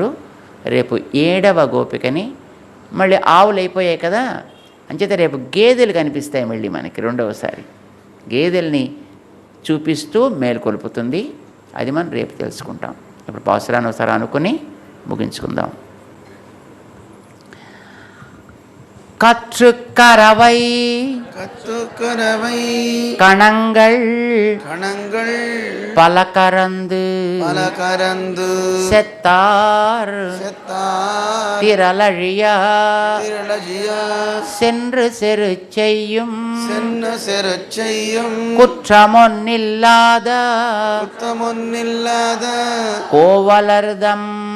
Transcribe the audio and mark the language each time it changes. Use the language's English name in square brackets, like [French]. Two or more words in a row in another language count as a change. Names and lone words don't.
[Telugu] రేపు 7వ గోపికని మళ్ళీ ఆవులు అయిపోయాయి కదా, అంచేత రేపు గేదెలు కనిపిస్తాయి మళ్ళీ మనకి. 2వసారి గేదెల్ని చూపిస్తూ మేలుకొలుపుతుంది. అది మనం రేపు తెలుసుకుంటాం. ఇప్పుడు పాసురాన్ని ఒకసారి అనుకుని ముగించుకుందాం. [Tamil] கற்றுக்கரவை கணங்கள் பலகரந்து செத்தார் திரளழியா சென்று செரு செய்யும் குற்றமொன்னில்லாத கோவலர்தம்